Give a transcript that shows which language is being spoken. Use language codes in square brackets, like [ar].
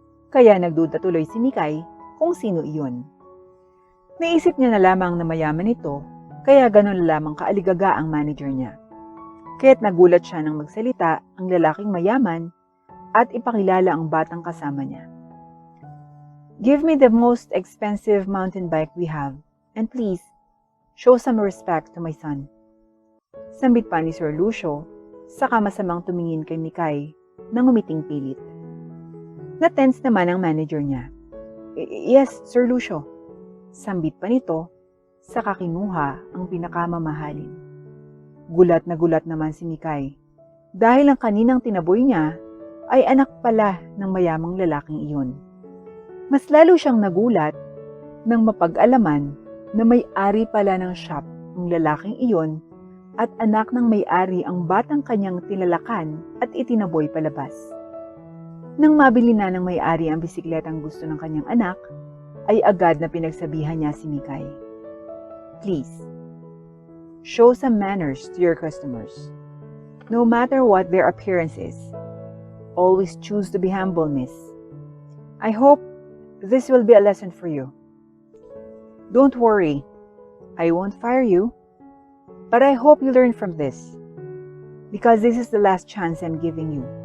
[tl] Kaya nagduda tuloy si Mikay kung sino iyon. Naisip niya na lamang na mayaman ito, kaya ganun lamang kaaligaga ang manager niya. Kaya't nagulat siya nang magsalita ang lalaking mayaman at ipakilala ang batang kasama niya. [en] Give me the most expensive mountain bike we have, and please, show some respect to my son. [tl] Sambit pa ni Sir Lucio, saka masamang tumingin kay Mikay nang umiting pilit. Na-tense naman ang manager niya. Yes, Sir Lucio. Sambit pa nito, saka kinuha ang pinakamamahalin. Gulat na gulat naman si Mikay dahil ang kaninang tinaboy niya ay anak pala ng mayamang lalaking iyon. Mas lalo siyang nagulat nang mapag-alaman na may-ari pala ng shop ang lalaking iyon at anak ng may-ari ang batang kanyang tinalakan at itinaboy palabas. Nang mabili na ng may-ari ang bisikletang gusto ng kanyang anak, ay agad na pinagsabihan niya si Mikay. [en] Please, show some manners to your customers. No matter what their appearance is, always choose to be humble, miss. I hope this will be a lesson for you. Don't worry, I won't fire you, but I hope you learn from this, because this is the last chance I'm giving you.